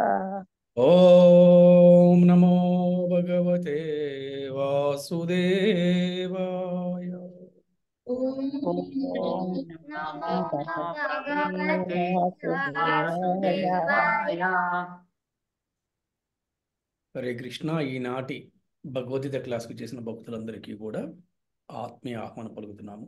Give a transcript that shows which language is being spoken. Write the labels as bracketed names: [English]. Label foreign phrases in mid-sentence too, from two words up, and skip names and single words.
[Sanskrit] ओम नमो भगवते वासुदेवाय। ॐ नमो भगवते वासुदेवाय। [Telugu] హరే కృష్ణ. ఈనాటి భగవద్గీత క్లాస్కి చేసిన భక్తులందరికీ కూడా ఆత్మీయ ఆహ్వానం పలుకుతున్నాము.